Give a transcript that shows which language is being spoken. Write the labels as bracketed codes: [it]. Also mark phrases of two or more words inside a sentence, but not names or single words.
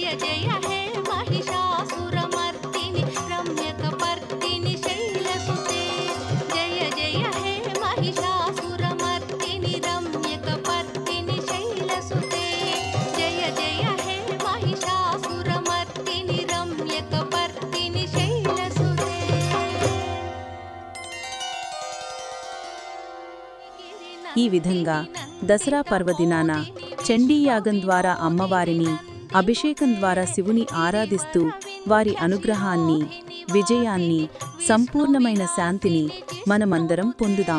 [sa] जय हे महिषासुरमर्दिनि रम्यकपर्दिनि शैलसुते जय जय हे महिषासुरमर्दिनि रम्यकपर्दिनि शैलसुते जय जय हे महिषासुरमर्दिनि रम्यकपर्दिनि शैलसुते [te] ఈ విధంగా దసరా పర్వదినాన చండీయాగం ద్వారా అమ్మవారిని అభిషేకం ద్వారా శివుని ఆరాధిస్తూ వారి అనుగ్రహాన్ని విజయాన్ని సంపూర్ణమైన శాంతిని మనమందరం పొందుదాం.